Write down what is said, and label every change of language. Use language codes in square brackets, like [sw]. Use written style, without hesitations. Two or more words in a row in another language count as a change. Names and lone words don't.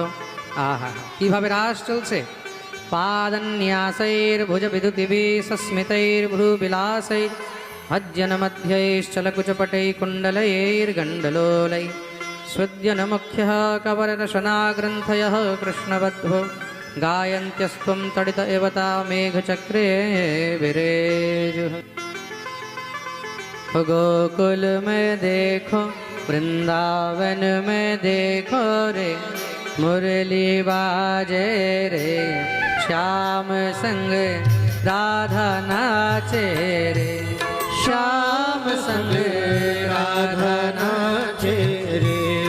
[bn] আহা, কিভাবে রাস চলছে! [sa] পাদন্যাসৈর ভুজ বিদুতিভি সস্মিতৈর্ভ্রুবিলাসৈর ভজ্জন মধ্যৈশ্চলকুচপটৈ কুণ্ডলৈর্গণ্ডলোलै স্বদ্যনমুখ্যः কবররশনাগ্রন্থয়ः কৃষ্ণবদ্ধো गायन्त्यस्त्वं तडित एव ता मेघचक्रे विरेजुः। [hi] गोकुल में देखो, वृंदावन में देखो रे, मुरली बाजे रे, श्याम संग राधा नाचे रे, श्याम संग राधा नाचे रे।